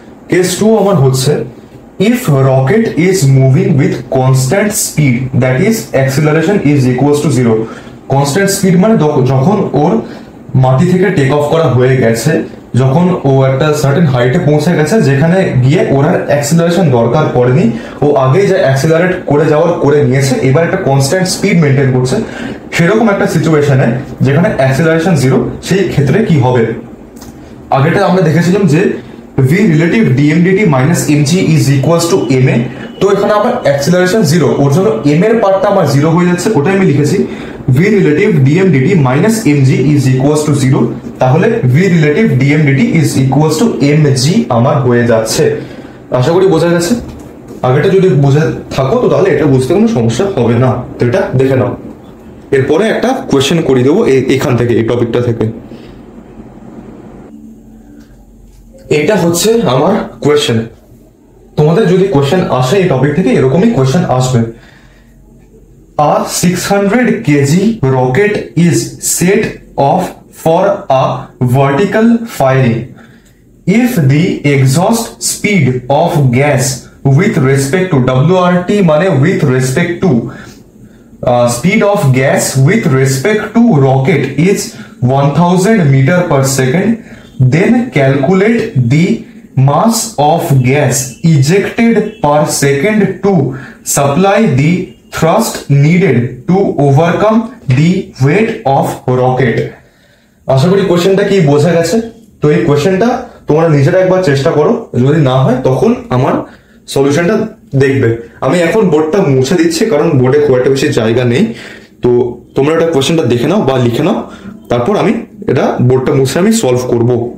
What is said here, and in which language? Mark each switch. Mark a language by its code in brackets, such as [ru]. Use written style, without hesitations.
[bn] Case 2 আমার হচ্ছে [en] if rocket is moving with constant speed that is acceleration is equals to 0। [bn] constant speed মানে যখন ওর মাটি থেকে টেক অফ করা হয়ে গেছে, যখন ও একটা সার্টেন হাইটে পৌঁছে গেছে যেখানে গিয়ে ওর আর অ্যাক্সিলারেশন দরকার পড়েনি, ও আগেই যা অ্যাক্সিলারেট করে যাওয়ার করে নিয়েছে, এবার একটা কনস্ট্যান্ট স্পিড মেনটেন করছে, সেরকম একটা সিচুয়েশনে যেখানে অ্যাক্সিলারেশন 0, সেই ক্ষেত্রে কি হবে? আগেটা আমরা দেখেছিলাম যে [en] v relative dmdt minus mg is equals to ma। [bn] তো এখানে আমার অ্যাক্সিলারেশন 0, ওর জন্য m এর পার্টটা আমার 0 হয়ে যাচ্ছে, ওটাই আমি লিখেছি [en] v relative dmdt minus mg is equals to 0। [bn] তাহলে [en] v relative dmdt is equals to mg [bn] আমার হয়ে যাচ্ছে। আশা করি বোঝা গেছে। আগেটা যদি বুঝে থাকো তো তাহলে এটা বুঝতে কোনো সমস্যা হবে না। তো এটা দেখে নাও। এরপরে একটা কোয়েশ্চেন করে দেবো এখান থেকে, এই টপিকটা থেকে। এটা হচ্ছে আমার কোয়েশ্চেন। তোমাদের যদি কোয়েশ্চেন আসে এই টপিক থেকে, এরকমই কোয়েশ্চেন আসবে। [en] A 600 kg rocket is set off for a vertical firing. If the exhaust speed of gas with respect to WRT মানে with respect to speed of gas with respect to rocket is 1000 meter per second, then calculate the mass of gas ejected per second to supply the thrust needed to overcome the weight of rocket। [bn] আশা করি কোশ্চেনটা কি বোঝা গেছে। তো এই কোশ্চেনটা তোমরা নিজেরা একবার চেষ্টা করো, যদি না হয় তখন আমার সলিউশনটা দেখবে। আমি এখন বোর্ডটা মুছে দিচ্ছি কারণ বোর্ডে খুব একটা বেশি জায়গা নেই। তো তোমরা এটা কোশ্চেনটা দেখে নাও বা লিখে নাও, তারপর আমি এটা বোর্ডটা মুছে আমি সলভ করব।